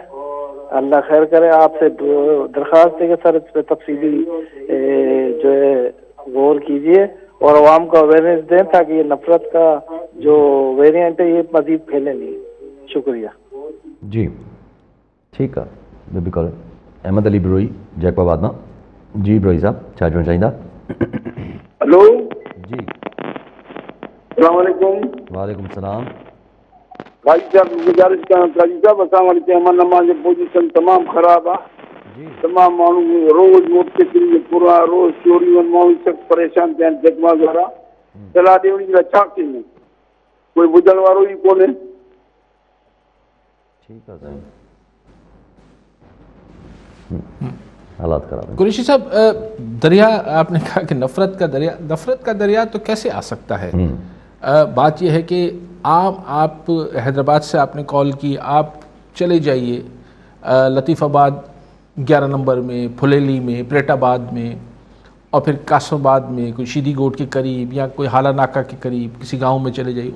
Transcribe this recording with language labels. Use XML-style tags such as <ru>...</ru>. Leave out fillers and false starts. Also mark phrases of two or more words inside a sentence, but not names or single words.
<ur>اللہ خیر کرے، آپ سے درخواست ہے کہ سر اس پہ تفصیلی جو ہے غور کیجیے اور عوام کو اویئرنیس دیں تاکہ یہ نفرت کا جو ویریئنٹ ہے یہ مزید پھیلے نہیں. شکریہ جی ٹھیک ہے۔ بے بی کالر احمد علی بروئی جیکب آباد میں.</ur> <sd>जी ब्रोई साहब छा चवणु चाहींदा? हेलो जी</sd> <ar>السلام عليكم. وعليكم السلام.</ar> <sd>भाई साहब गुजारिश कयां काजी साहब, असां वटि तंहिं नमाज़ जी पोजीशन तमामु ख़राबु आहे। जी तमामु माण्हू रोज़ मोटरसाइकिल पूरा रोज़ चोरियूं आहिनि, माण्हू सख़्तु परेशान थिया आहिनि। जगमग वारा सलाह ॾियणी लाइ छा कयूं? कोई ॿुधण वारो ई कोन्हे।</sd> <ur>ٹھیک ہے سائیں، حالات خراب ہیں. قریشی صاحب، دریا آپ نے کہا کہ نفرت کا دریا تو کیسے آ سکتا ہے? بات یہ ہے کہ آپ حیدرآباد سے آپ نے کال کی، آپ چلے جائیے لطیف آباد 11 نمبر میں، پھلیلی میں، پلیٹ آباد میں اور پھر قاسم آباد میں، کوئی شیدی گوٹھ کے قریب یا کوئی ہالا ناکہ کے قریب کسی گاؤں میں چلے جائیے.</ur>